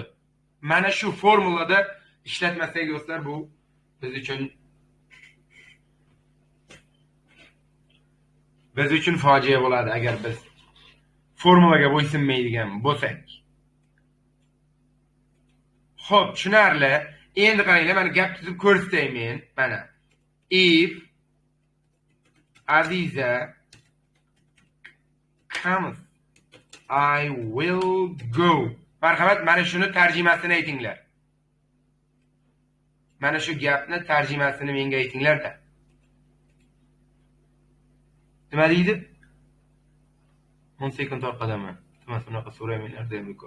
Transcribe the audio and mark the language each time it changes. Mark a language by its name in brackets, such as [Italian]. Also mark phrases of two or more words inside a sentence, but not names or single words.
[Uzbek] Mana shu formulada ishlatmasak do'stlar, bu biz uchun fojia bo'ladi agar biz formulaga bo'ysunmaydigan bo'lsak. Xo'p, tushunarli. Endi qaranglar, mana gap tuzib ko'rsataymen. [English] Mana if Aziza comes, I will go. [Uzbek] Marhamat, mana shuni tarjimasini aytinglar. Mana shu gapni tarjimasini menga aytinglar-da. Nima deydi? 10 sekund orqadaman. Nima bunaqa so'raymanlar deb ko'r.